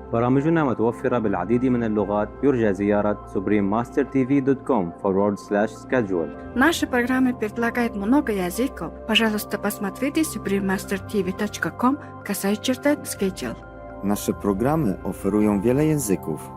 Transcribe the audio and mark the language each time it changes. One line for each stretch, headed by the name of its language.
Arabic: برامجنا متوفرة بالعديد من اللغات. يرجى زيارة suprememastertv.com/schedule.
Russian: Наши программы предлагают много языков. Пожалуйста, посмотрите suprememastertv.com/schedule.
Polish: Nasze programy oferują wiele języków.